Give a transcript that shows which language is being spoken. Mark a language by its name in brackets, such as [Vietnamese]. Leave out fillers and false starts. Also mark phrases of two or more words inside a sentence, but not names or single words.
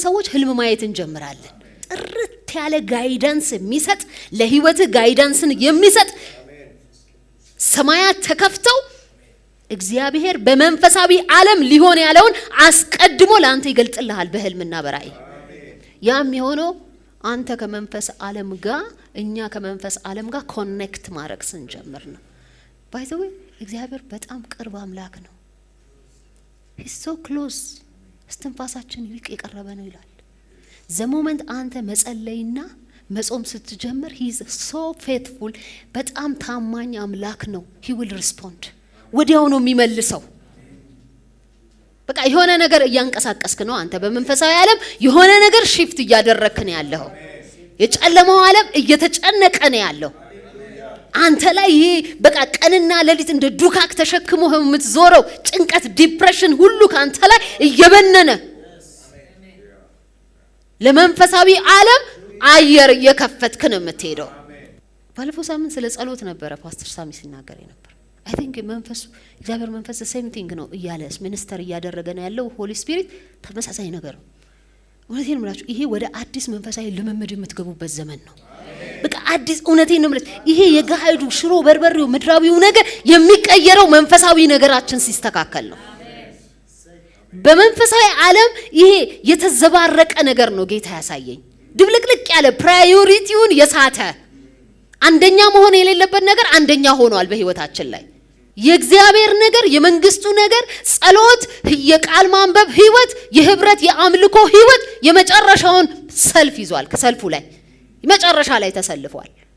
[Amharic] ሰዎች ህልም ማየት እንጀምራለን። ጥርት ያለ ጋይዳንስ የሚሰጥ ለህይወት ጋይዳንስን የሚሰጥ ሰማያት ተከፍተው እግዚአብሔር በመንፈሳዊ ዓለም ሊሆን ያለውን አስቀድሞ ለአንተ ይገልጥልሃል በህልምና በራእይ። ያም የሆነው አንተ ከመንፈስ ዓለም ጋር እኛ ከመንፈስ ዓለም ጋር ኮኔክት ማድረግ ስንጀምር ነው። [English] by the way [Amharic] እግዚአብሔር በጣም ቅርብ አምላክ ነው። [English] he's so close። [Amharic] እስትንፋሳችን ይልቅ የቀረበ ነው ይላል። [English] the moment [Amharic] አንተ መጸለይና መጾም ስትጀምር [English] he is so faithful። [Amharic] በጣም ታማኝ አምላክ ነው። [English] he will respond። [Amharic] ወዲያው ነው የሚመልሰው። በቃ የሆነ ነገር እያንቀሳቀስክ ነው አንተ በመንፈሳዊ ዓለም የሆነ ነገር shift እያደረክ ነው ያለው። የጨለማው ዓለም እየተጨነቀ ነው ያለው። አንተ ላይ ይሄ በቃ ቀንና ሌሊት እንደ ዱካክ ተሸክሞ የምትዞረው ጭንቀት፣ ዲፕሬሽን ሁሉ ካንተ ላይ እየበነነ ለመንፈሳዊ ዓለም አየር እየከፈትክ ነው የምትሄደው። ባለፈው ሳምንት ስለ ጸሎት ነበረ ፓስተር ሳሚ ሲናገር ነበር። [English] I think [Amharic] መንፈሱ እግዚአብሔር መንፈስ [English] the same thing [Amharic] ነው እያለስ ሚኒስተር እያደረገ ነው ያለው። [English] holy spirit [Amharic] ተመሳሳይ ነገር ነው። እውነቴን ነው የምላችሁ ይሄ ወደ አዲስ መንፈሳዊ ልምምድ የምትገቡበት ዘመን ነው። በቃ አዲስ እውነቴን ነው የምላችሁ ይሄ የጋሃዱ ሽሮ በርበሬው ምድራዊው ነገር የሚቀየረው መንፈሳዊ ነገራችን ሲስተካከል ነው። በመንፈሳዊ ዓለም ይሄ የተዘባረቀ ነገር ነው ጌታ ያሳየኝ። ድብልቅልቅ ያለ ፕራዮሪቲውን የሳተ አንደኛ መሆን የሌለበት ነገር አንደኛ ሆኗል በህይወታችን ላይ። የእግዚአብሔር ነገር፣ የመንግስቱ ነገር፣ ጸሎት፣ የቃል ማንበብ ህይወት፣ የህብረት የአምልኮ ህይወት የመጨረሻውን ሰልፍ ይዟል። ከሰልፉ ላይ መጨረሻ ላይ ተሰልፏል።